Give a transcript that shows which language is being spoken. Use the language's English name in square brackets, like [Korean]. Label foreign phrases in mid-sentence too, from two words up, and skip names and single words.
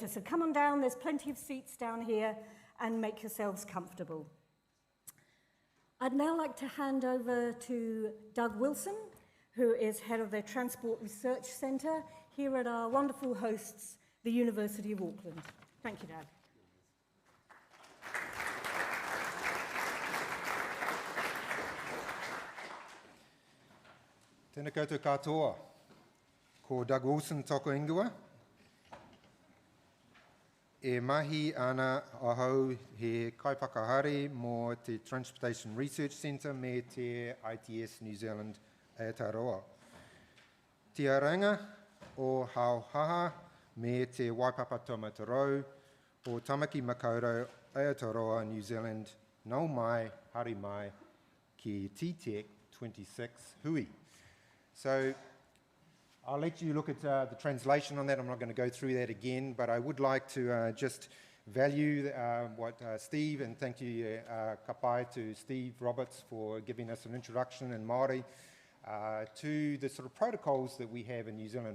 [English] So come on down, there's plenty of seats down here, and make yourselves comfortable. I'd now like to hand over to Doug Wilson, who is head of the Transport Research Centre here at our wonderful hosts, the University of Auckland. Thank you, Doug. [Māori] Tēnā koutou katoa, ko Doug Wilson toko ingoa. E mahi ana ahau he kaipakahare mō te Transportation Research Centre me te ITS New Zealand Aotearoa. Te aranga o Hauhaha me te Waipapa Taumatarau o Tamaki Makaurau Aotearoa New Zealand nau mai, hari mai ki TTech26 hui. [English] So I'll let you look at the translation on that. I'm not going to go through that again, but I would like to just value what Steve, and thank you kapai to Steve Roberts for giving us an introduction in Māori to the sort of protocols that we have in New Zealand.